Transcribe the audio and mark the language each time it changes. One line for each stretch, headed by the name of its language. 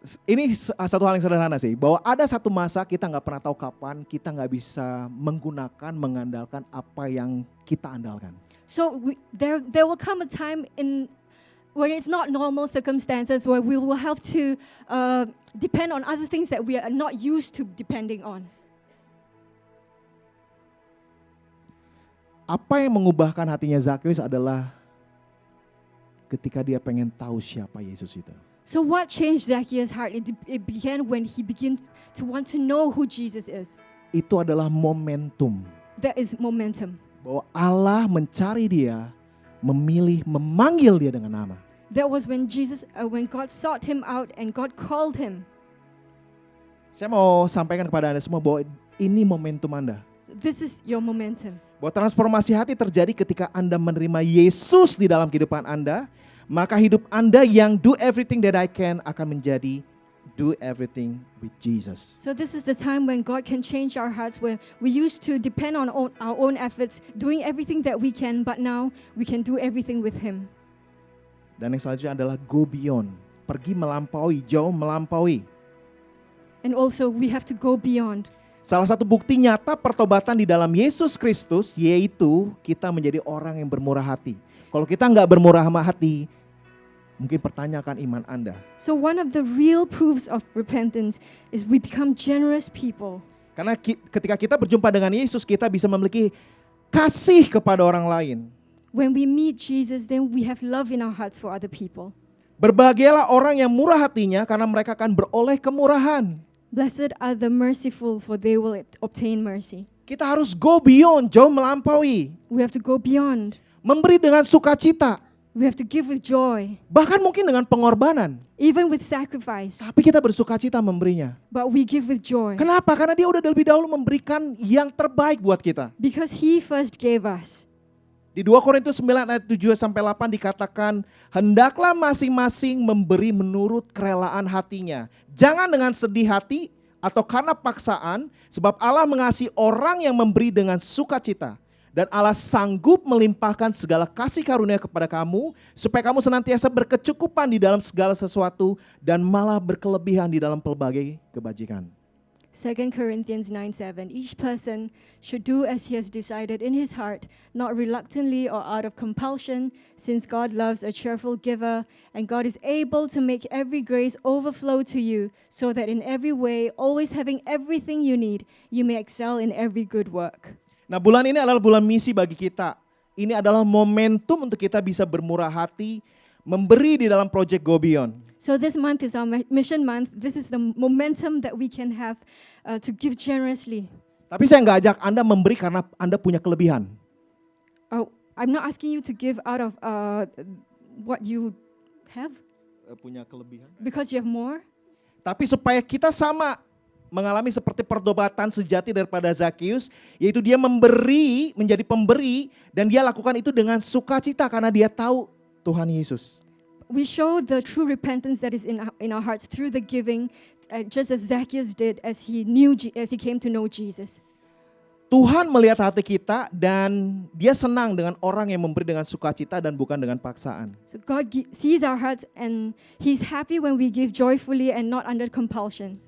Indonesian: Ini satu hal yang sederhana sih, bahwa ada satu masa kita nggak pernah tahu kapan kita nggak bisa mengandalkan apa yang kita andalkan.
English: So there will come a time when it's not normal circumstances where we will have to depend on other things that we are not used to depending on.
Indonesian: Apa yang mengubahkan hatinya Zakheus adalah ketika dia pengen tahu siapa Yesus itu.
English: So what changed Zacchaeus' heart? It began when he began to want to know who Jesus is.
Indonesian: Itu adalah momentum.
English: That is momentum.
Indonesian: Bahwa Allah mencari dia, memanggil dia dengan nama.
English: That was when God sought him out and God called him.
Indonesian: Saya mau sampaikan kepada Anda semua bahwa ini momentum Anda.
English: So this is your momentum.
Indonesian: Bahwa transformasi hati terjadi ketika Anda menerima Yesus di dalam kehidupan Anda. Maka hidup Anda yang
English: do everything that I can
Indonesian: akan menjadi
English: do everything with Jesus. So this is the time when God can change our hearts, where we used to depend on our own efforts, doing everything that we can, but now we can do everything with Him.
Indonesian: Dan yang selanjutnya adalah
English: go beyond,
Indonesian: pergi melampaui, jauh melampaui.
English: And also we have to go beyond.
Indonesian: Salah satu bukti nyata pertobatan di dalam Yesus Kristus yaitu kita menjadi orang yang bermurah hati. Kalau kita nggak bermurah hati, mungkin pertanyakan iman Anda.
English: So one of the real proofs of repentance is we become generous people.
Indonesian: Karena ketika kita berjumpa dengan Yesus, kita bisa memiliki kasih kepada orang lain.
English: When we meet Jesus, then we have love in our hearts for other people.
Indonesian: Berbahagialah orang yang murah hatinya karena mereka akan beroleh kemurahan.
English: Blessed are the merciful, for they will obtain mercy.
Indonesian: Kita harus
English: go beyond,
Indonesian: jauh melampaui.
English: We have to go beyond.
Indonesian: Memberi dengan sukacita.
English: We have to give with joy.
Indonesian: Bahkan mungkin dengan pengorbanan.
English: Even with sacrifice.
Indonesian: Tapi kita bersukacita memberinya.
English: But we give with joy.
Indonesian: Kenapa? Karena dia udah lebih dahulu memberikan yang terbaik buat kita.
English: Because He first gave us.
Indonesian: Di 2 Korintus 9 ayat 7-8 dikatakan, hendaklah masing-masing memberi menurut kerelaan hatinya. Jangan dengan sedih hati atau karena paksaan, sebab Allah mengasihi orang yang memberi dengan sukacita. Dan Allah sanggup melimpahkan segala kasih karunia kepada kamu, supaya kamu senantiasa berkecukupan di dalam segala sesuatu, dan malah berkelebihan di dalam pelbagai kebajikan.
English: 2 Corinthians 9:7. Each person should do as he has decided in his heart, not reluctantly or out of compulsion, since God loves a cheerful giver, and God is able to make every grace overflow to you, so that in every way, always having everything you need, you may excel in every good work.
Indonesian: Nah, bulan ini adalah bulan misi bagi kita. Ini adalah momentum untuk kita bisa bermurah hati, memberi di dalam Project Go Beyond.
English: So this month is our mission month. This is the momentum that we can have to give generously.
Indonesian: Tapi saya nggak ajak Anda memberi karena Anda punya kelebihan.
English: I'm not asking you to give out of what you have.
Indonesian: Punya kelebihan.
English: Because you have more.
Indonesian: Tapi supaya kita sama mengalami seperti pertobatan sejati daripada Zakheus, yaitu dia memberi, menjadi pemberi, dan dia lakukan itu dengan sukacita karena dia tahu Tuhan Yesus.
English: We show the true repentance that is in our hearts through the giving, just as Zacchaeus did as he came to know Jesus.
Indonesian: Tuhan melihat hati kita dan dia senang dengan orang yang memberi dengan sukacita dan bukan dengan paksaan.
English: So God sees our hearts and He's happy when we give joyfully and not under compulsion.